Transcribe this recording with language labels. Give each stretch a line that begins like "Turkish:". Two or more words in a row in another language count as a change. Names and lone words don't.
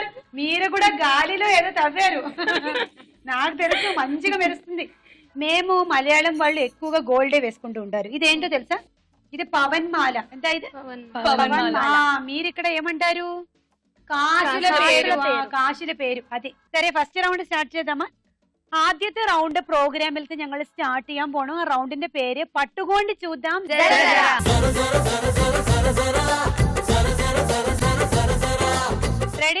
Telugu: మీరు కూడా గాలిలో ఏదో తవ్వారు. నాకు తెలుసు, మంచిగా మెరుస్తుంది. మేము మలయాళం వాళ్ళు ఎక్కువగా గోల్డే వేసుకుంటూ ఉంటారు. ఇదేంటో తెలుసా? ఇది పవన్ మాల. ఎంత ఇది? మీరు ఇక్కడ ఏమంటారు? కాశుల పేరు. కాశుల పేరు అది. సరే,
English: first round start
Telugu: చేద్దామా?
Malayalam: ആദ്യത്തെ റൗണ്ട് പ്രോഗ്രാമിലത്തെ ഞങ്ങൾ സ്റ്റാർട്ട് ചെയ്യാൻ പോണു. ആ റൗണ്ടിന്റെ പേര് പട്ടുകൊണ്ട്
Telugu: చూద్దాం. రెడీ?